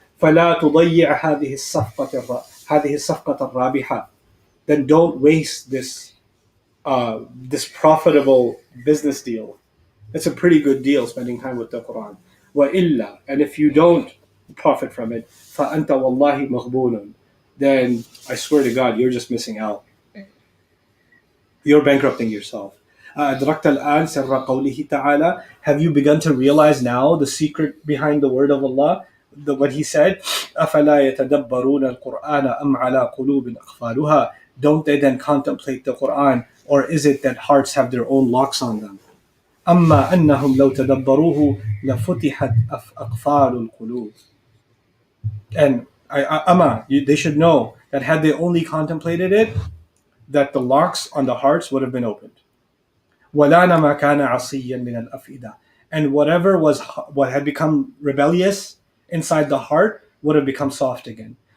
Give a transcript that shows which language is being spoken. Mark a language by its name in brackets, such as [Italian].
[Arabic] فلا تضيع هذه الصفقة الرابحة. [English] Then don't waste this profitable business deal. It's a pretty good deal, spending time with the Quran. وإلا, and if you don't profit from it, [Arabic] فأنت والله مغبون. [English] Then I swear to God, you're just missing out. You're bankrupting yourself. [Arabic] أدركت الآن سر قوله تعالى. [English] Have you begun to realize now the secret behind the word of Allah? What He said, [Arabic] أفلا يتدبرون القرآن أم على قلوب أقفالها. [English] Don't they then contemplate the Quran, or is it that hearts have their own locks on them? [Arabic] أما أنهم لو تدبروه لفتحت أقفال القلوب. [English] And they should know that had they only contemplated it, that the locks on the hearts would have been opened. [Arabic] وَلَانَ مَا كَانَ عَصِيًّا مِنَ الْأَفْئِدَةِ. [English] And what had become rebellious inside the heart would have become soft again.